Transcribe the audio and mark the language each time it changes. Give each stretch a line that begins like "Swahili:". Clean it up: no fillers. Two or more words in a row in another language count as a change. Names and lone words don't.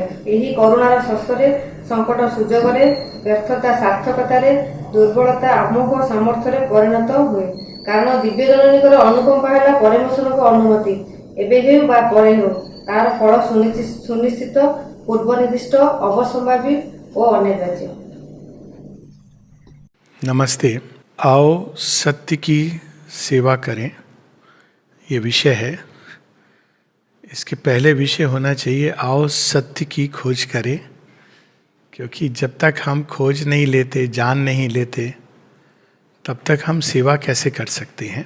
Odia: ଏହି କରୁଣାର ସ୍ପର୍ଶରେ ସଙ୍କଟ ସୁଯୋଗରେ, ବ୍ୟର୍ଥତା ସାର୍ଥକତାରେ, ଦୁର୍ବଳତା ଅମୋଘ ସାମର୍ଥ୍ୟରେ ପରିଣତ ହୁଏ। କାରଣ ଦିବ୍ୟ ଜନନୀଙ୍କର ଅନୁକମ୍ପା ହେଲା ପରମେଶ୍ୱରଙ୍କ ଅନୁମତି। ଏବେ ହେଉ ବା ପରେ ହେଉ, ତାହାର ଫଳ ସୁନିଶ୍ଚିତ, ପୂର୍ବ ନିର୍ଦ୍ଦିଷ୍ଟ, ଅବସମ୍ଭାବୀ ଓ ଅନିର୍ବାच्य।
Hindi: नमस्ते। आओ सत्य की सेवा करें, ये विषय है। इसके पहले विषय होना चाहिए आओ सत्य की खोज करें, क्योंकि जब तक हम खोज नहीं लेते, जान नहीं लेते, तब तक हम सेवा कैसे कर सकते हैं।